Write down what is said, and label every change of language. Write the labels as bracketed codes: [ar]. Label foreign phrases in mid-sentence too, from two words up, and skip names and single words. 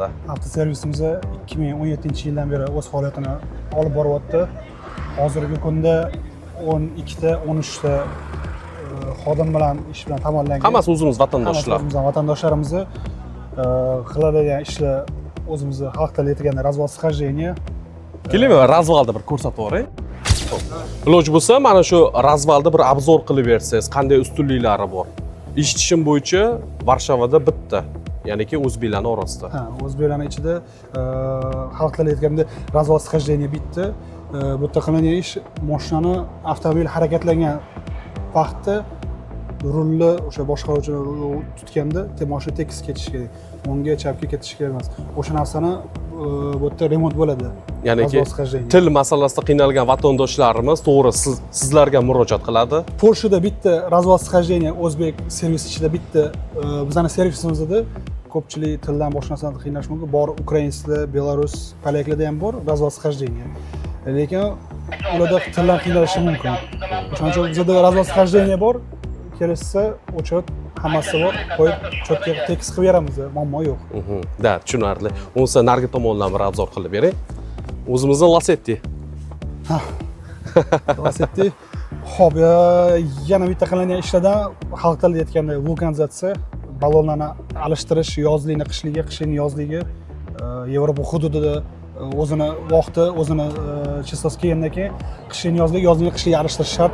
[uz] Avtoservisimiz 2017-yildan beri o'z faoliyatini olib boryapti. Hozirgi kunda 12 ta, 13 ta xodim bilan ish bilan ta'minlangan. Hammasi o'zimiz vatandoshlar. O'zimiz vatandoshlarimiz qiladigan ishlar o'zimizni xalq tilida aytganda [ru] развал схождения. [uz] Keling, razvalda bir ko'rsatib yuboring. Iloji bo'lsa, mana shu razvalda bir obzor qilib bersangiz, qanday ustunliklari bor. Eshitishim bo'yicha Varshovada bitta, ya'niki o'zbeklarning orasida. Ha, o'zbeklarning ichida xalq tilida aytganda [ru] развал схождения [uz] bitta. Bu yerda qilingan ish mashinani avtomobil harakatlangan vaqtda rulni o'sha boshqaruvchini tutganda mashina tekis ketishi kerak. O'ngga, chapga ketishi kerak emas. O'sha narsani bu yerda remont bo'ladi. Ya'niki til masalasida qiynalgan vatandoshlarimiz to'g'ri sizlarga murojaat qiladi. Polshada bitta [ru] развал схождения [uz] o'zbek servis ichida bitta bizning servisimizda ko'pchilik tildan boshqa narsadan qiynalish mumkin. Bor ukrainsklar, belarus, polyaklarda ham bor [ru] развал схождения. [uz] Lekin ularda tildan qiynalishi mumkin. Shuning uchun bizda [ru] развал схождения [uz] bor. Kelsa, o'chot hammasi bor, qo'yib chotga tekis qilib beramiz, muammo yo'q. Da, tushunarli. Unsa nargi tomondan bir obzor qilib bering. O'zimizning Lacetti. Ha. Lacetti. Xo'p, yana bitta qilingan ishlardan xalq tilida aytganda vulkanizatsiya, ballonlarni alishtirish, yozlikni qishligiga, qishni yozligiga Yevropa hududida o'zini vaqti, o'zini chistosi kelgandan keyin qishni yozlikni qishligiga alishtirish shart.